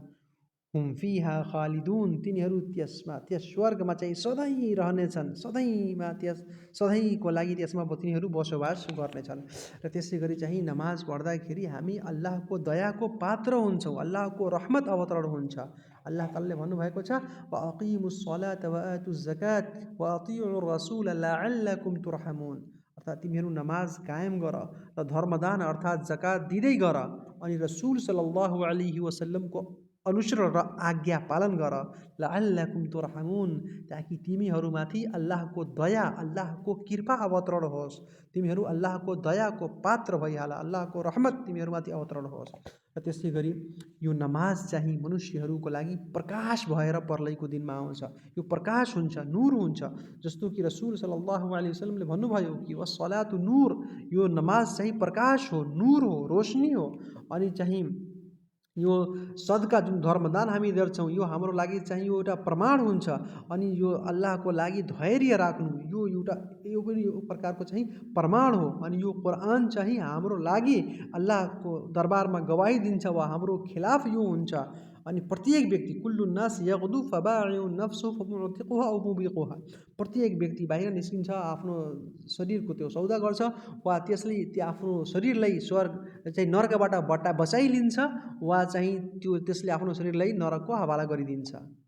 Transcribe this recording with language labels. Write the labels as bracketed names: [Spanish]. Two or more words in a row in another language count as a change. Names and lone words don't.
[Arabic] هم فيها خالدون, [Nepali] तिनीहरू त्यस स्वर्गमा चाहिँ सधैँ रहनेछन्, सधैँमा सधैँको लागि त्यसमा तिनीहरू बसोबास गर्नेछन्। र त्यसै गरी चाहिँ नमाज पढ्दाखेरि हामी अल्लाहको दयाको पात्र हुन्छौँ, अल्लाहको रहमत अवतरण हुन्छ। [Arabic] الله تعالى [Nepali] भन्नुभएको छ [Arabic] وأقيموا الصلاة وآتوا الزكاة وأطيعوا الرسول لعلكم ترحمون, [Nepali] अर्थात् तिमीहरू नमाज कायम गर र धर्मदान अर्थात् जकात दिँदै गर अनि रसूल [Arabic] صلى الله عليه وسلم [Nepali] अनुसरण र आज्ञा पालन गर, [Arabic] لعلكم ترحمون, [Nepali] ताकि तिमीहरूमाथि अल्लाहको दया, अल्लाहको कृपा अवतरण होस्, तिमीहरू अल्लाहको दयाको पात्र भइहाल, अल्लाहको रहमत तिमीहरूमाथि अवतरण होस्। र त्यसै गरी यो नमाज चाहिँ मनुष्यहरूको लागि प्रकाश भएर पर्लैको दिनमा आउँछ। यो प्रकाश हुन्छ, नूर हुन्छ, जस्तो कि रसूल [Arabic] صلى الله عليه وسلم [Nepali] भन्नुभयो कि [Arabic] والصلاة نور, [Nepali] यो नमाज चाहिँ प्रकाश हो, नूर हो, रोशनी हो। अनि चाहिँ यो सदका जुन धर्मदान हामी गर्छौँ यो हाम्रो लागि चाहिँ यो एउटा प्रमाण हुन्छ। अनि यो अल्लाहको लागि धैर्य राख्नु यो एउटा यो पनि यो प्रकारको चाहिँ प्रमाण हो। अनि यो कुरान चाहिँ हाम्रो लागि अल्लाहको दरबारमा गवाही दिन्छ वा हाम्रो खिलाफ यो हुन्छ। अनि प्रत्येक व्यक्ति [Arabic] كل الناس يغدو فبائع نفسه فمعتقها أو موبقها, [Nepali] प्रत्येक व्यक्ति बाहिर निस्किन्छ, आफ्नो शरीरको त्यो सौदा गर्छ वा त्यसले त्यो आफ्नो शरीरलाई स्वर्ग चाहिँ नर्कबाट बचाइलिन्छ वा चाहिँ त्यसले आफ्नो शरीरलाई नरकको हवाला गरिदिन्छ।